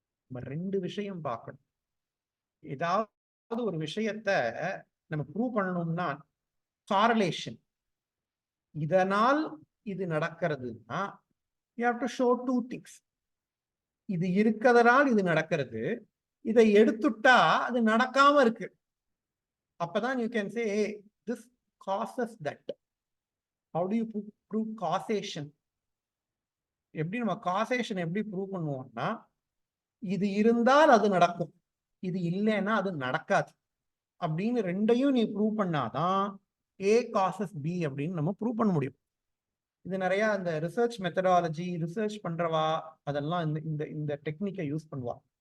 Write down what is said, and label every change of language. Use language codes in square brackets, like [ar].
[ta] நம்ம ரெண்டு விஷயம் பார்க்கணும். ஏதாவது ஒரு விஷயத்த நம்ம ப்ரூவ் பண்ணணும்னா காரலேஷன், இதனால் இது நடக்கிறதுனா [en] you have to show two things. [ta] இது இருக்கிறதுனால் இது நடக்கிறது, இதை எடுத்துட்டா அது நடக்காம இருக்கு. அப்பதான் [en] you can say this causes that. How do you prove causation? [ta] எப்படி நம்ம causation எப்படி ப்ரூவ் பண்ணுவோம்னா, இது இருந்தால் அது நடக்கும், இது இல்லைன்னா அது நடக்காது அப்படின்னு ரெண்டையும் நீ ப்ரூவ் பண்ணாதான் A causes B அப்படின்னு நம்ம ப்ரூவ் பண்ண முடியும். இது நிறைய இந்த ரிசர்ச் மெத்தடாலஜி, ரிசர்ச் பண்றவா அதெல்லாம் இந்த இந்த டெக்னிக்கை யூஸ் பண்ணுவா.